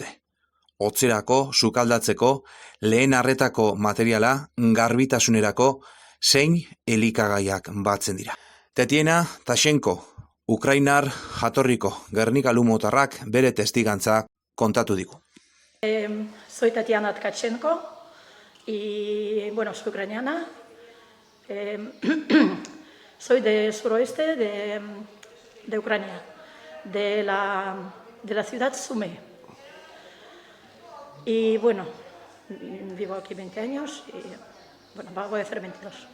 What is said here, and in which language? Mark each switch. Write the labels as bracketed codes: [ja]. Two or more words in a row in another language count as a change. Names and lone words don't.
[eu] Hotzerako, sukaldatzeko, lehen arretako materiala, garbitasunerako, zein elikagaiak batzen dira. Tetiena Tashenko, Ukrainar jatorriko Gernika Lumotarrak bere testigantza kontatu digu. [es] Soy Tatiana Tkachenko y bueno, soy ucraniana. Soy del suroeste de Ucrania, de la ciudad Sumy. Y bueno, vivo aquí 20 años y bueno, voy a hacer 22.